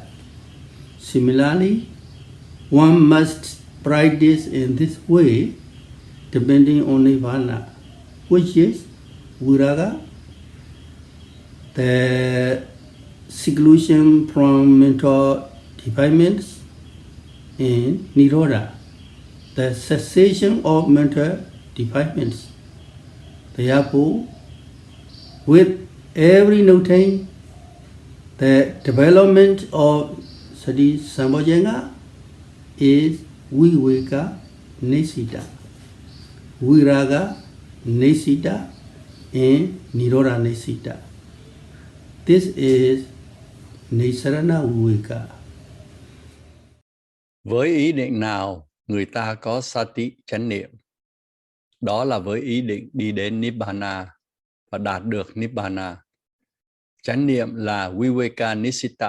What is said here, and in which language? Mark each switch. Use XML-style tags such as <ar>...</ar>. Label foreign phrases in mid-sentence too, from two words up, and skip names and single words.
<en>Similarly, one must practice in this way depending on Nirvana, which is Viraga, the seclusion from mental defilements, and Nirodha, the cessation of mental defilements. Therefore, with every noting, the development of</en> <pi>Sati Sambhojjhanga</pi> <en>is</en> <pi>Viveka Nisita, Viraga Nisita,</pi> <en>and</en> <pi>Nirodha Nisita.</pi> <en>This is</en> <pi>Nisarana Viveka.</pi> <vi>Với ý định nào người ta có Sati chánh niệm, đó là với ý định đi đến Nibbana và đạt được Nibbana. Chánh niệm là</vi> <pi>Viveka Nisita.</pi>